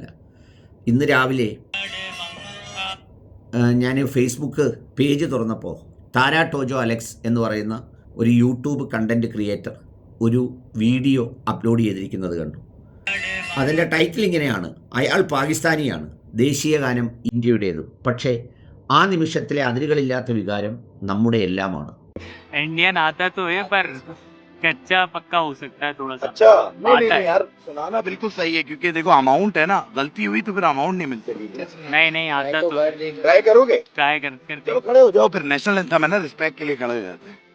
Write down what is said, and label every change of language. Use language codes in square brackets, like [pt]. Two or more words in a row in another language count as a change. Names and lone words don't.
[ml] ഇന്ന് രാവിലെ ഞാൻ [en] Facebook page [ml] തുറന്നപ്പോൾ താര ടോജോ അലക്സ് എന്ന് പറയുന്ന ഒരു [en] YouTube content creator [ml] ഒരു [en] video upload [ml] ചെയ്തിരിക്കുന്നത് കണ്ടു. അതിൻ്റെ ടൈറ്റിൽ ഇങ്ങനെയാണ്: അയാൾ പാകിസ്ഥാനിയാണ്, ദേശീയ ഗാനം ഇന്ത്യയുടേതും, പക്ഷേ ആ നിമിഷത്തിലെ അതിരുകളില്ലാത്ത വികാരം നമ്മുടെ എല്ലാമാണ്. [hi] इंडियन आता तो है पर कच्चा पक्का हो सकता है थोड़ा सा। अच्छा नहीं यार, सुनाना बिल्कुल सही है, क्योंकि देखो अमाउंट है ना, गलती हुई तो फिर अमाउंट नहीं मिलती। नहीं आता तो ट्राई करोगे? ट्राई करते चलो खड़े हो जाओ, फिर [en] national anthem [hi] है ना, रिस्पेक्ट के लिए खड़े हो जाते हैं।